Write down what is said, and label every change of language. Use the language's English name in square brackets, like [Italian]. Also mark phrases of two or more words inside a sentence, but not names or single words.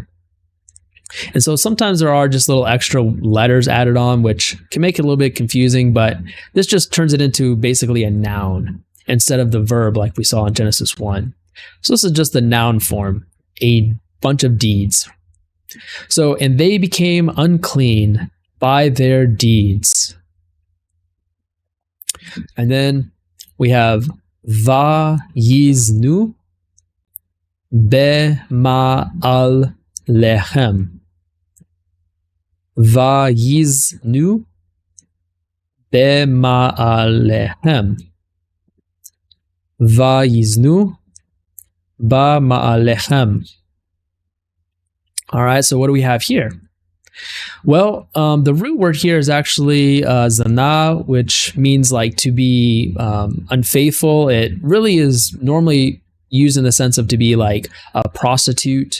[English] And so sometimes there are just little extra letters added on, which can make it a little bit confusing, but this just turns it into basically a noun instead of the verb like we saw in Genesis 1. So this is just the noun form, a bunch of deeds. So, and they became unclean by their deeds. And then we have [Hebrew] ויזנו במעל לחם. ויזנו במעל לחם. ויזנו במעל לחם. [English] All right, so what do we have here? Well, the root word here is actually zana, which means like to be unfaithful. It really is normally used in the sense of to be like a prostitute.